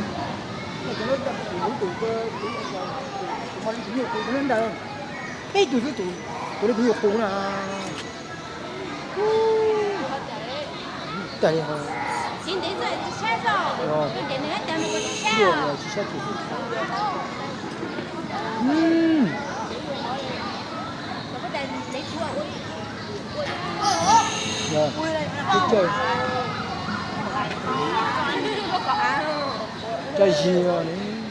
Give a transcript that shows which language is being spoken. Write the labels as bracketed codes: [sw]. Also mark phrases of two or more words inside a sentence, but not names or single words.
[vi] Cái tụi nó bị khổ nè. Tại hả? [zh] 今天在车上，今天还带了个车。 [vi] Rồi, chơi. Chơi gì mà đấy?